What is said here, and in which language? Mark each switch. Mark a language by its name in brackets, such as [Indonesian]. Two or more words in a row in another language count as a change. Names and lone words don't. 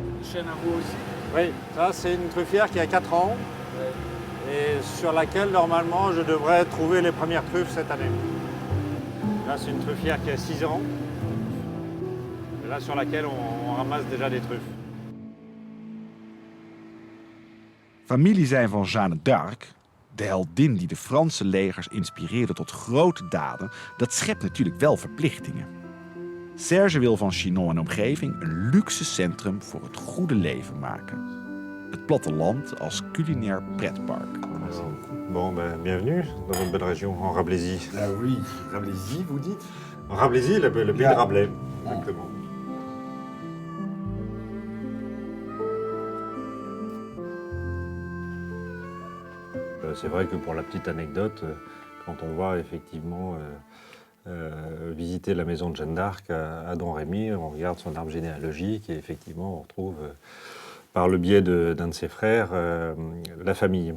[French] chêne à vous aussi? Oui, ça c'est une truffière qui a 4 ans et sur laquelle normalement je devrais trouver les premières truffes cette année. Là c'est une truffière qui a 6 ans, et là sur laquelle on ramasse déjà des truffes. [Dutch] Familie zijn van Jeanne d'Arc, de heldin die de Franse legers inspireerde tot grote daden, dat schept natuurlijk wel verplichtingen. Serge wil van Chinon en omgeving een luxe centrum voor het goede leven maken. Het platteland als culinair pretpark. [French] Bon, ben, bienvenue dans notre belle région, en Rabelaisie. Ah oui, Rabelaisie, vous dites? En Rabelaisie, le pays de Rabelais, exactement. C'est vrai que pour la petite anecdote, quand on va effectivement visiter la maison de Jeanne d'Arc à Domrémy, on regarde son arbre généalogique et effectivement on retrouve par le biais d'un de ses frères la famille.